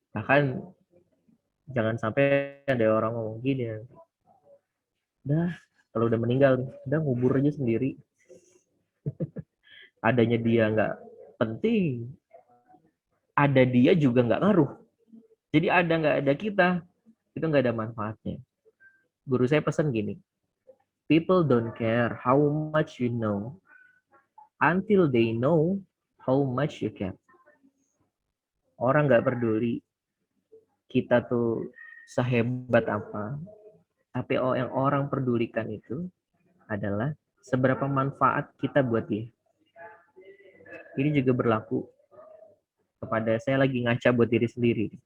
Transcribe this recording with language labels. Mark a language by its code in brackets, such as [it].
[id] Bahkan jangan sampai ada orang ngomong gini, udah kalau udah meninggal, udah ngubur aja sendiri. Adanya dia nggak penting, ada dia juga nggak ngaruh. Jadi ada nggak ada kita, itu nggak ada manfaatnya. Guru saya pesan gini, [en] people don't care how much you know until they know how much you care. [id] Orang nggak peduli kita tuh sehebat apa, tapi yang orang pedulikan itu adalah seberapa manfaat kita buat dia. Ini juga berlaku kepada saya lagi ngaca buat diri sendiri.